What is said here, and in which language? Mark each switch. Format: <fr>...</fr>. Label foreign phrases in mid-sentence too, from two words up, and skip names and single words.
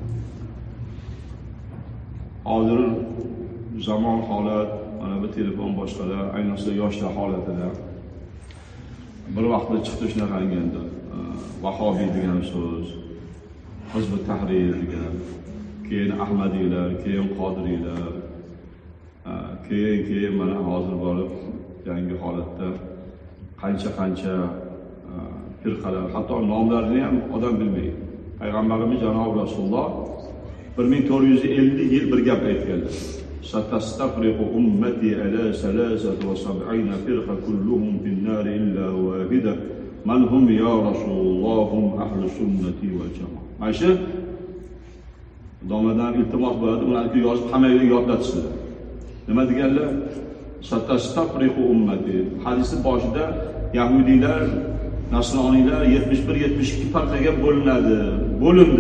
<uz>Hozir zamon holat, mana bu telefon boshqalar, ayniqsa yoshlar holatida bir vaqtda chiqdi shunaqangi endi vahobiy degan so'z, hizb tahrir degan, keyin ahmadiylar, keyin qodiriylar, keyin mana hozir borib yangi holatda qancha firqalar, hatto nomlarini ham odam bilmaydi. Payg'ambarimiz janob Rasululloh 1450 yil bir gap aytganlar.</uz> <ar>ستفترق أمتي على 73 فرقة كلهم في النار إلا واحدة من هم يا رسول الله هم أهل السنة والجماعة.</ar> <uz>Mana shu domladan iltimos bo'ladi, ularni yozib hammaga yodlatsizlar. Nima deganlar?</uz> <ar>ستفترق أمتي.</ar> <uz>Hadisning boshida Yahudiylar, Nasroniylar 71-72 firqaga bo'lindi.</uz>